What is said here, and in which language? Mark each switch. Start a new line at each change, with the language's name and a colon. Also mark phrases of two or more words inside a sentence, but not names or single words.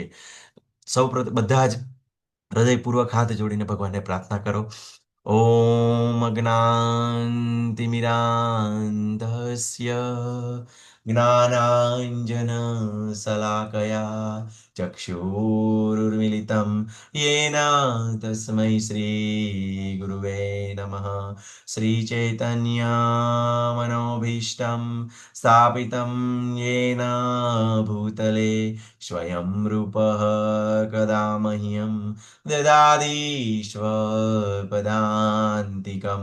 Gujarati: સૌપ્રથમ બધા જ હૃદયપૂર્વક હાથ જોડીને ભગવાનને પ્રાર્થના કરો.
Sanskrit: ओम अज्ञानतिमिरान्धस्य ज्ञानांजन शलाकया चक्षुरुर्मिलितम येन तस्मै श्रीगुरुवे नमः. श्रीचैतन्यमनोभीष्टं स्थापितं येन भूतले स्वयं रूपः कदा मह्यं ददाति स्वपदान्तिकं.